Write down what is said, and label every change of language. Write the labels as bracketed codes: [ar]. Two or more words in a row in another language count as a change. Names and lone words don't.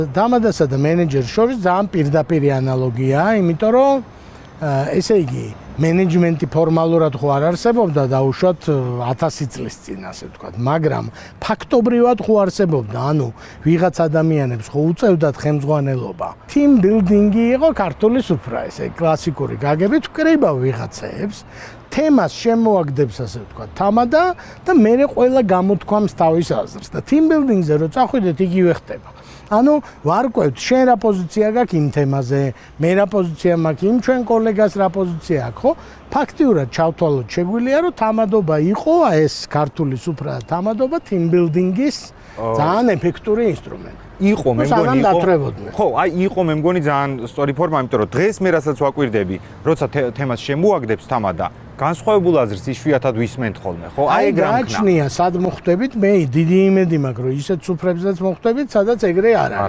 [ka] დამადასა და მენეჯერს შორის ძალიან პირდაპირი ანალოგიაა, იმიტომ რომ ესე იგი მენეჯმენტი ფორმალურად ხო არ არსებობდა დაუშვათ 1000 წლის წინ, ასე ვთქვათ, მაგრამ ფაქტობრივად ხო არსებობდა, ანუ ვიღაც ადამიანებს ხო უწევდათ ხელმძღვანელობა. [en] Team building- [ka] ი იყო ქართული სუფრა, ესე კლასიკური გაგებით ვკრებავ ვიღაცებს, თემას შემოაგდებს, ასე ვთქვათ, თამადა და მე ყველა გამოთქვამს თავის აზრს და [en] team building- [ka] ზე რო წახვიდეთ, იგივე ხდება. ანუ ვარკვევთ, შენ რა პოზიცია გაქვს იმ თემაზე, მე რა პოზიცია მაქვს იმ ჩვენ კოლეგას რა პოზიცია აქვს, ხო? ფაქტიურად ჩავთვალოთ შეგვიძლია, რომ თამადობა იყო ეს ქართული სუფრა თამადობა [en] team building- [ka] ის ძალიან ეფექტური ინსტრუმენტი. იყო მე მგონი იყო. ხო, აი იყო მე მგონი ძალიან სწორი ფორმა, იმიტომ რომ დღეს მე რასაც ვაკვირდები, როცა თემას შემოაგდებს თამადა, განსხვავებულ აზრს იშვიათად ვისმენთ ხოლმე, ხო? აი ეგ რამქნა. გააჩნია, სად მოხვდებით, მე დიდი იმედი მაქვს, რომ ისეთ სუფრებზეც მოხვდებით, სადაც ეგრე არ არის.